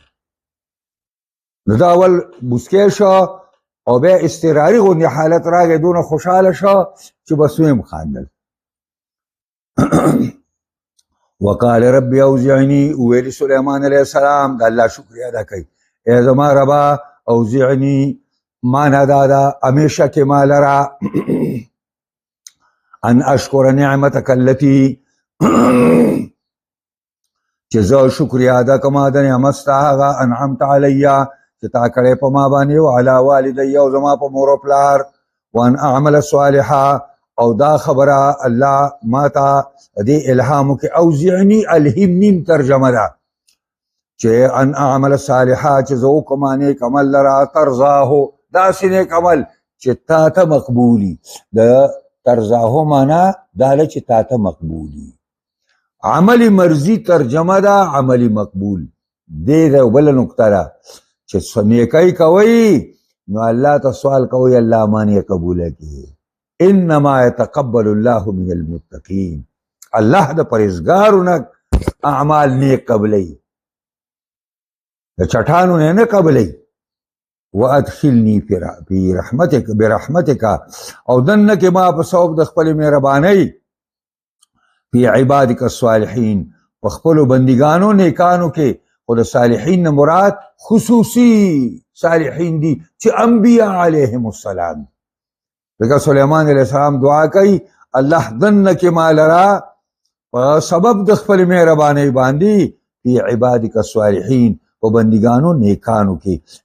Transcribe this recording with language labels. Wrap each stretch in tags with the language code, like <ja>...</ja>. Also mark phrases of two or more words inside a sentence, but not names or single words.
<ps>نو دا اول مسکی شو او بیا اضطراري غوندې حالت راغی، دونه خوشحاله شو چې بس ویم خاندل.</ps> <ar>وقال رب اوزعنی،</ar> <ps>ویلی سلیمان</ps> <ar>علیہ السلام</ar> <ps>د الله شکریہ ادا کوي، ای زما ربا اوزعنی مانا دادا امیشه کې ما لرا</ps> <ar>ان اشکر نعمتک التي</ar> <ps>چې زه شکریہ ادا کوم د نعمت ستا هغه</ps> <ar>انعمت علیا</ar> <ps>چې تا کړی په ما باندې او</ps> <ar>علی والدی</ar> <ps>او زما په مور او پلار،</ps> <ar>وان اعمل صالحا</ar> <ps>او دا خبره الله ما ته دې الهام کې اوزعنی الهمنی ترجمه ده چې</ps> <ar>ان اعمل صالحا</ar> <ps>چې زه وکړم نیک عمل لرا ترضاه، داسې نیک عمل چې تا ته مقبولي. د ترضاه معنا دا ده چې تا ته مقبولي. عملی مرضی ترجمه ده عملی مقبول. دې ده بله نکته ده چې نیکی کوئ نو الله ته سوال کوئ الله مانی قبوله کړي.</ps> <ar>انما يتقبل الله من المتقین،</ar> <ps>الله د پرهیزګارو نه اعمال نیک قبلوي، د چټانو نه قبلوي.</ps> <ar>وادخلني في رحمتك برحمتك،</ar> <ps>او دنه کې ما په سبب د خپل مهربانۍ</ps> <ar>فی عبادک الصالحین،</ar> <ps>په خپلو بندګانو نیکانو کې. خو د صالحین نه مراد خصوصي صالحین دي چې انبیاء</ps> <ar>علیهم السلام.</ar> <ps>ځکه سلیمان</ps> <ar>علیہ السلام</ar> <ps>دعا کوي الله دنه کې ما لرا په سبب د خپل مهربانۍ باندې</ps> <ar>فی عبادک الصالحین،</ar> <ps>په بندګانو نیکانو کې.</ps>